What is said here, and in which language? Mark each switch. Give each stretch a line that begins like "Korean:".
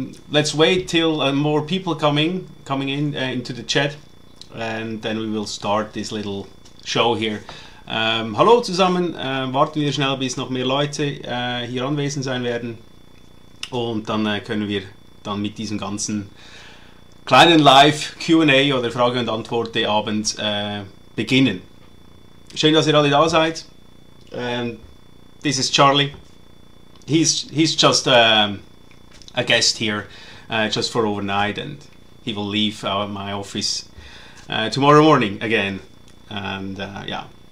English: Let's wait till more people coming in into the chat, and then we will start this little show here.
German: Hallo zusammen, warten wir schnell, bis noch mehr Leute hier anwesend sein werden, und dann können wir dann mit diesem ganzen kleinen Live Q&A oder Frage- und Antwort-Abend beginnen. Schön, dass ihr alle da seid.
English: This is Charlie. He's just a guest here, just for overnight, and he will leave my office tomorrow morning again. And yeah.